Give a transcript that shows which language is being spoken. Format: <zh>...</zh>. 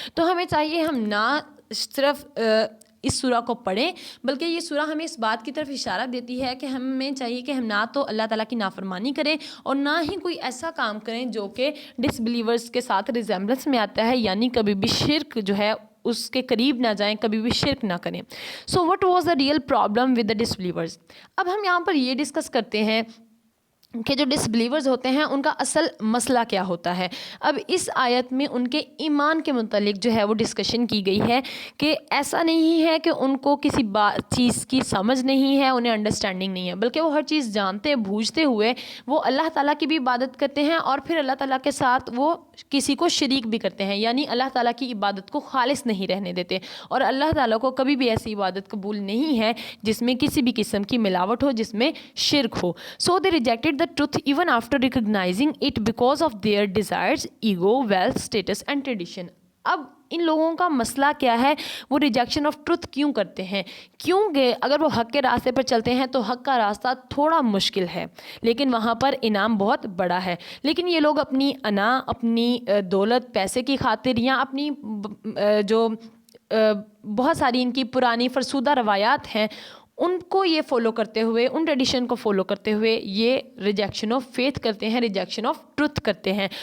<ur>تو ہمیں چاہیے ہم نہ صرف اس سورہ کو پڑھیں بلکہ یہ سورہ ہمیں اس بات کی طرف اشارہ دیتی ہے کہ ہمیں چاہیے کہ ہم نہ تو اللہ تعالیٰ کی نافرمانی کریں اور نہ ہی کوئی ایسا کام کریں جو کہ ڈس بلیورس کے ساتھ ریزیمبلنس میں آتا ہے, یعنی کبھی بھی شرک جو ہے اس کے قریب نہ جائیں, کبھی بھی شرک نہ کریں.</ur> <en>So what was the real problem with the disbelievers.</en> <ur>اب ہم یہاں پر یہ ڈسکس کرتے ہیں کہ جو ڈس بلیورز ہوتے ہیں ان کا اصل مسئلہ کیا ہوتا ہے. اب اس آیت میں ان کے ایمان کے متعلق جو ہے وہ ڈسکشن کی گئی ہے کہ ایسا نہیں ہے کہ ان کو کسی چیز کی سمجھ نہیں ہے, انہیں انڈرسٹینڈنگ نہیں ہے, بلکہ وہ ہر چیز جانتے بوجھتے ہوئے وہ اللہ تعالیٰ کی بھی عبادت کرتے ہیں اور پھر اللہ تعالیٰ کے ساتھ وہ کسی کو شریک بھی کرتے ہیں, یعنی اللہ تعالیٰ کی عبادت کو خالص نہیں رہنے دیتے. اور اللہ تعالیٰ کو کبھی بھی ایسی عبادت قبول نہیں ہے جس میں کسی بھی قسم کی ملاوٹ ہو, جس میں شرک ہو.</ur> <en>So they rejected truth even after recognizing it because of their desires, ego, wealth, status and tradition.</en> <ur>اب ان لوگوں کا مسئلہ کیا ہے, وہ ریجیکشن آف ٹروتھ کیوں کرتے ہیں؟ کیونکہ اگر وہ حق کے راستے پر چلتے ہیں تو حق کا راستہ تھوڑا مشکل ہے لیکن وہاں پر انعام بہت بڑا ہے. لیکن یہ لوگ اپنی انا, اپنی دولت, پیسے کی خاطر یا اپنی جو بہت ساری ان کی پرانی فرسودہ روایات ہیں ان کو یہ فالو کرتے ہوئے, ان ٹریڈیشن کو فالو کرتے ہوئے یہ ریجیکشن آف فیتھ کرتے ہیں, ریجیکشن آف ٹروتھ کرتے ہیں.</ur>